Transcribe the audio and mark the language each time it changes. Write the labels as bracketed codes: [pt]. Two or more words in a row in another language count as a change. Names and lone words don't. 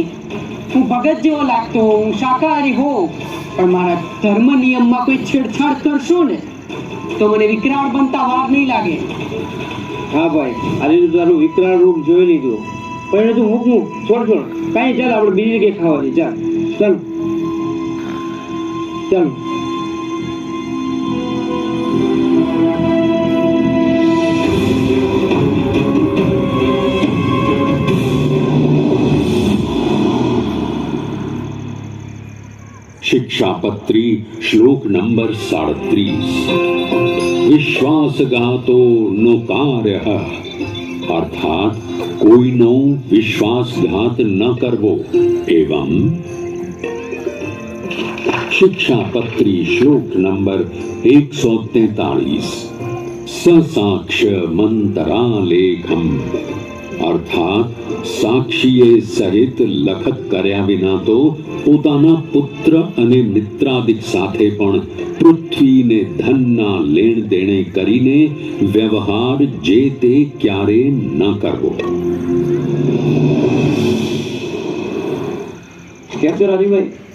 [gu] હું ભગત જેવો લાગતો, હું શાકાહારી હોઉં, પણ મારા ધર્મ નિયમમાં કોઈ છેડછાડ કરશો ને તો મને વિકરાળ બનતા વાર નહીં લાગે. હા ભાઈ, આજે તો તારું વિકરાળ રૂપ જોઈ લીધું. પણ તું મૂક છોડ કાંઈ. ચાલ આપણે બીજી જગ્યાએ ખાવા જઈએ. ચાલ ચાલ ચાલ. શિક્ષાપત્રી શ્લોક નંબર 37. [sa] विश्वासघातो नो कार्य, [gu] અર્થાત કોઈનો વિશ્વાસઘાત ન કરવો. એવં શિક્ષાપત્રી શ્લોક નંબર 143. [sa] ससाक्ष्य मंतरालेखम, [gu] अर्थात સાક્ષીએ સહિત લખત કર્યા વિના તો પોતાના પુત્ર અને મિત્રાદિક સાથે પણ પૃથ્વીને ધનના લેણ દેણે કરીને વ્યવહાર જે તે ક્યારે ન કરવો. કેમ છો રાજુભાઈ?